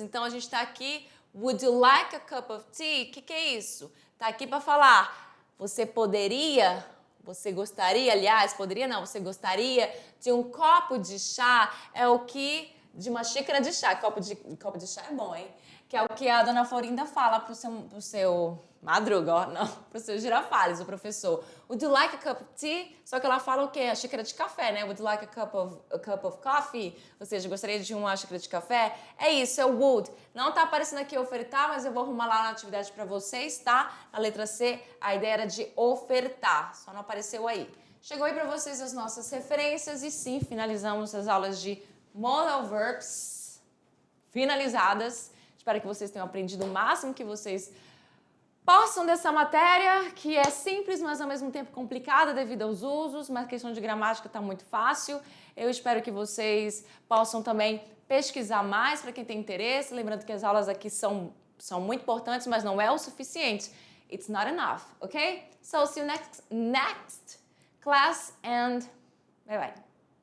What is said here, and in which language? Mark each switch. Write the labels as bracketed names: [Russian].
[Portuguese] Então, a gente está aqui, [English] would you like a cup of tea? [Portuguese] O que é isso? Está aqui para falar, você poderia, Você gostaria, aliás, poderia não, você gostaria de um copo de chá, é o que, de uma xícara de chá, copo de chá é bom, hein? Que é o que a dona Florinda fala pro seu Madruga, ó, não, pro seu Girafales, o professor. [English] Would you like a cup of tea? [Portuguese] Só que ela fala o quê? A xícara de café, né? [English] Would you like a cup of coffee? [Portuguese] Ou seja, gostaria de uma xícara de café? É isso, é o would. Não tá aparecendo aqui ofertar, mas eu vou arrumar lá na atividade para vocês, tá? Na letra C, a ideia era de ofertar, só não apareceu aí. Chegou aí para vocês as nossas referências e sim, finalizamos as aulas de modal verbs finalizadas. Espero que vocês tenham aprendido o máximo que vocês possam dessa matéria, que é simples, mas ao mesmo tempo complicada devido aos usos, mas a questão de gramática está muito fácil. Eu espero que vocês possam também pesquisar mais para quem tem interesse. Lembrando que as aulas aqui são muito importantes, mas não é o suficiente. [English] It's not enough, ok? So, see you next class and bye bye.